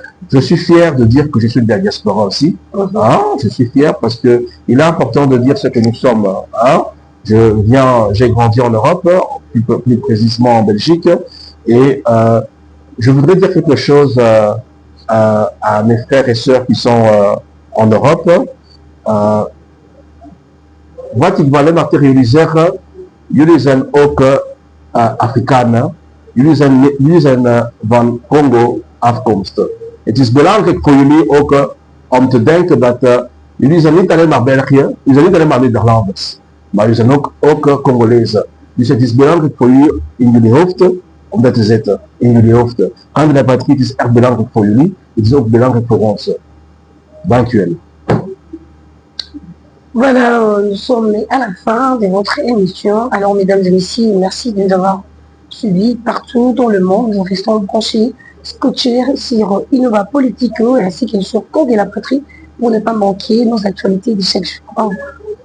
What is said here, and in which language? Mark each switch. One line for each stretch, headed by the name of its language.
French: Je suis fier de dire que je suis de la diaspora aussi. Je suis fier parce que il est important de dire ce que nous sommes. J'ai grandi en Europe, plus précisément en Belgique, et je voudrais dire quelque chose à mes frères et sœurs qui sont en Europe.
Dutch: Wat ik wel natuurlijk zeggen, jullie zijn ook Afrikanen, jullie zijn van Congo afkomstig. Het is belangrijk voor jullie ook om te denken dat jullie zijn niet alleen maar België, jullie zijn niet alleen maar Nederlanders, maar jullie zijn ook Congolezen. Dus het is belangrijk voor jullie in jullie hoofden om dat te zetten, in jullie hoofden. Candé la patrie is echt belangrijk voor jullie, het is ook belangrijk voor ons. Dank u wel.
French: Voilà, nous sommes à la fin de votre émission. Alors, mesdames et messieurs, merci de nous avoir suivis partout dans le monde. Nous restons branchés, scotchés sur Innova Politico ainsi que sur Candé la patrie pour ne pas manquer nos actualités de chaque jour. Au revoir.